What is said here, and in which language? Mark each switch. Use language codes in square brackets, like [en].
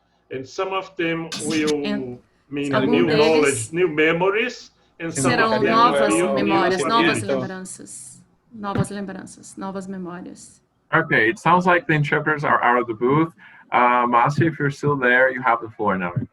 [en] And some of them will mean new knowledge, new memories. [pt] Serão novas memórias, novas lembranças. Novas lembranças, novas memórias. [en] Okay, it sounds like the interpreters are out of the booth. Márcia, if you're still there, you have the floor now.